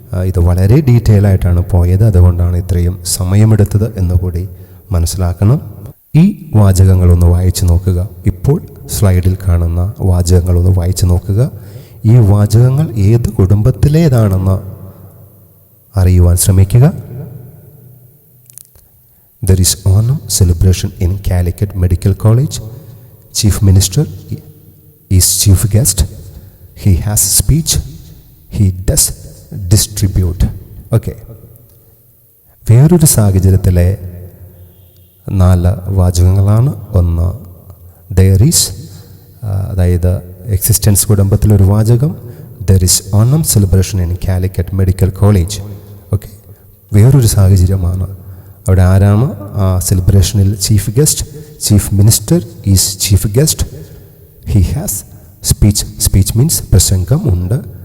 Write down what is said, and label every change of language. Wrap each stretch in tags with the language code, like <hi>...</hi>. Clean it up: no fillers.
<ml>ഇത് വളരെ ഡീറ്റെയിൽ ആയിട്ടാണ് പോയത്, അതുകൊണ്ടാണ് ഇത്രയും സമയമെടുത്തത് എന്നുകൂടി മനസ്സിലാക്കണം. ഈ വാചകങ്ങളൊന്ന് വായിച്ചു നോക്കുക. ഇപ്പോൾ സ്ലൈഡിൽ കാണുന്ന വാചകങ്ങളൊന്ന് വായിച്ചു നോക്കുക. ഈ വാചകങ്ങൾ ഏത് കുടുംബത്തിലേതാണെന്ന് അറിയുവാൻ ശ്രമിക്കുക.</ml> <en>There is Onam celebration in Calicut Medical College. Chief Minister is chief guest. He has speech. He does distribute. Okay.</en> <ml>വേറൊരു സാഹചര്യത്തിലെ 4 വാചകങ്ങളാണ്. ഒന്ന്</ml> <en>there is,</en> <ml>അതായത് എക്സിസ്റ്റൻസ് കുടുംബത്തിലൊരു വാചകം.</ml> <en>There is Onam celebration in Calicut Medical College.</en> <ml>Okay, വേറൊരു സാഹചര്യമാണ്. അവിടെ ആരാണ് ആ സെലിബ്രേഷനിൽ chief guest?</ml> <en>Chief minister is chief guest. He has speech. Speech means</en> <ml>പ്രസംഗം ഉണ്ട്.</ml>